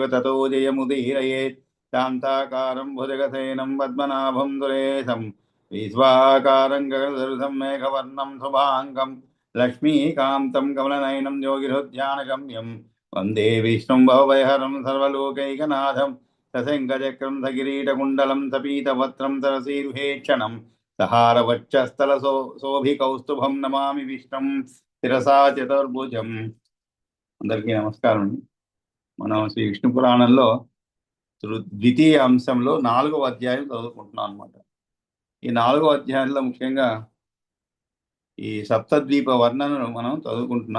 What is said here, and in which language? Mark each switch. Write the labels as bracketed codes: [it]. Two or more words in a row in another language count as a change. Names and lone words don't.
[sa] ततो जयमुदीरयेत् शान्ताकारं भुजगसेनं पद्मनाभं सुरेशं विश्वाकारं गगनसदृशं मेघवर्णं शुभाङ्गं लक्ष्मीकान्तं कमलनयनं योगिहृद्यानगम्यं वन्दे विष्णुं भवभयहरं सर्वलोकैकनाथं सशङ्खचक्रं सकिरीटकुण्डलं सपीतवक्त्रं सरसीरुहेक्षणं सहारवक्षस्थलशोभिकौस्तुभं नमामि विष्णुं శిరసా చతుర్భుజం. [te] అందరికీ నమస్కారం. మనం శ్రీ విష్ణు పురాణంలో ద్వితీయ అంశంలో 4వ అధ్యాయం చదువుకుంటున్నాం అనమాట. ఈ 4వ అధ్యాయంలో ముఖ్యంగా ఈ సప్తద్వీప వర్ణనను మనం చదువుకుంటున్నాం.